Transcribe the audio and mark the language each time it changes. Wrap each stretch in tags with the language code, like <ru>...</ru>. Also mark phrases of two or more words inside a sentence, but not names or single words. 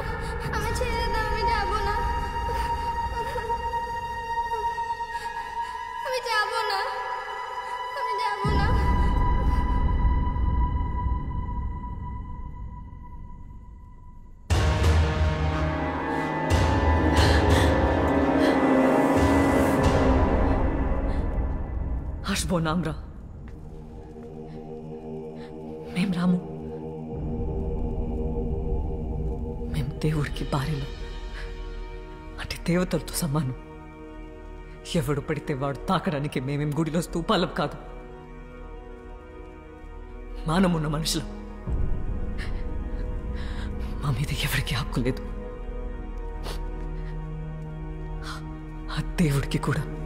<bn>আমি ছেড়ে দাও, আমি যাব না। আমি যাব না, আমি যাব না। আসবো না আমরা,</bn> <te>మేం రాము. మేము దేవుడికి భార్యలు, అంటే దేవతలతో సమానం. ఎవడు పడితే వాడు తాకడానికి మేమేం గుడిలో స్తూపాలం కాదు. మానమున్న మనుషులు. మా మీద ఎవరికి హక్కు లేదు. ఆ దేవుడికి కూడా.</te>